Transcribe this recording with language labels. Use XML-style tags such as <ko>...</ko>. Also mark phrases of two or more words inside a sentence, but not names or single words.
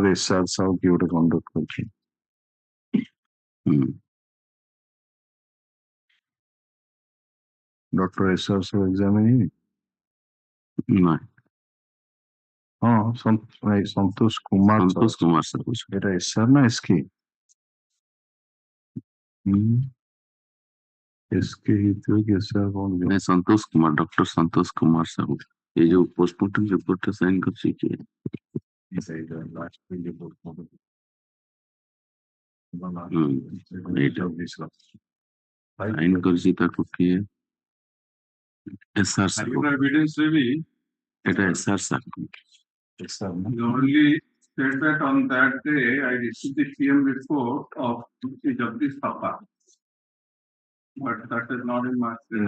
<or>S.R.Sahoo କିଏ ଗୋଟେ କଣ୍ଡକ୍ଟ କରିଛି Dr. S.R.Sahoo ଏକ୍ସାମିନ ହେଇନି ହଁ ସନ୍ତୋଷ କୁମାର ଏଟା SR ନା SK SK ହେଇଥିବ କି SR କଣ ସନ୍ତୋଷ କୁମାର ଡକ୍ଟର ସନ୍ତୋଷ କୁମାର ସାହୁ ଏଇ ଯୋଉ</or> <en>postmortem report sign</en> <or>କରିଛି କିଏ ସାଇନ କରିଛି ତାକୁ କିଏ SR ସାହୁ</or> <en>Evidence really,</en> <or>ଏଟା SR ସାହୁ</or> <en>the only said that on that day I received the PM report of Jagdish Thapa. But that is not in my</en>